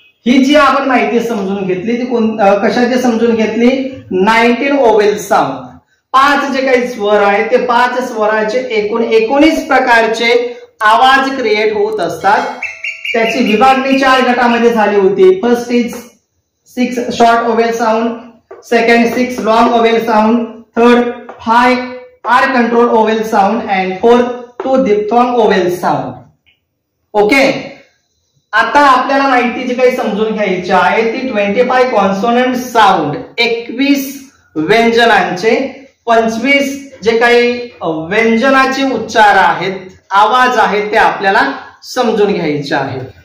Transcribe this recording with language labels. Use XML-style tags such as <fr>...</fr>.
<mr>ही जी आपण माहिती समजून घेतली ती कशाची समजून घेतली? 19 ओवेल साऊंड. 5 जे काही स्वर आहेत ते 5 स्वराचे एकूण 19 प्रकारचे आवाज क्रिएट होत असतात. त्याची विभागणी 4 गटामध्ये झाली होती.</mr> <en>First is 6 short vowel sound, second 6 long vowel sound, third 5 R control vowel sound and fourth 2 diphthong vowel sound.</en> <mr>Okay, आता आपल्याला माहिती जी काही समजून घ्यायची आहे ती 25 कॉन्सोनंट साऊंड, 21 व्यंजनांचे, 25 जे काही व्यंजनाचे उच्चार आहेत, आवाज आहेत ते आपल्याला समजून घ्यायचे आहेत.</mr>